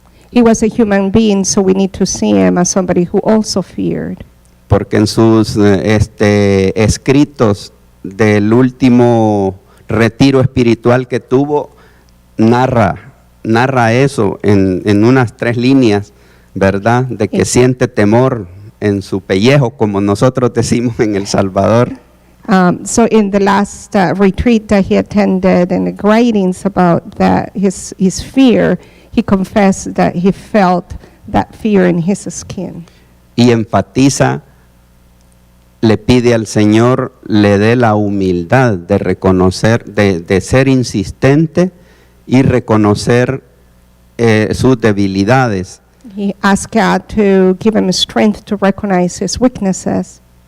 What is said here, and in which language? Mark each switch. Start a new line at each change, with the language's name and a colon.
English: He was a human being, so we need to see him as somebody who also feared.
Spanish: porque en sus escritos del último retiro espiritual que tuvo, narra eso en unas 3 líneas, ¿verdad? De que siente temor en su pellejo, como nosotros decimos en El Salvador.
English: So in the last retreat that he attended and the writings about that, his fear, he confessed that he felt that fear in his skin.
Spanish: Y enfatiza, le pide al Señor, le dé la humildad de reconocer, de ser insistente y reconocer sus debilidades.
English: He asked God to give him strength to recognize his weaknesses